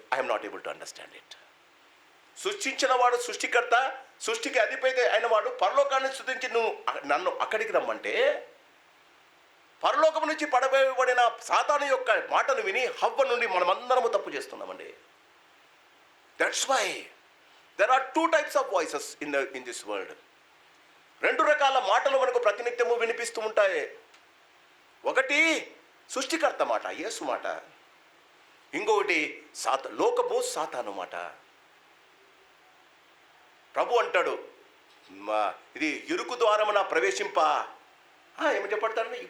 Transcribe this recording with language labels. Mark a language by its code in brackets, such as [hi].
[en] I'm not able to understand it. [te] సృష్టించిన వాడు సృష్టికర్త, సృష్టికి అధిపతి అయిన వాడు పరలోకాన్ని సృష్టించి నన్ను అక్కడికి రమ్మంటే, పరలోకం నుంచి పడవేయబడిన సాతాను యొక్క మాటను విని హవ్వ నుండి మనమందరము తప్పు చేస్తున్నామండి. [en] That's why there are 2 types of voices in this world. [te] 2 రకాల మాటలు మనకు ప్రతినిత్యము వినిపిస్తూ ఉంటాయి. ఒకటి సృష్టికర్త మాట, యేసు మాట. ఇంకొకటి లోకము సాతాను మాట. ప్రభు అంటాడు, ఇది ఇరుకు ద్వారమున ప్రవేశింప. ఏమి చెప్పడతాడు?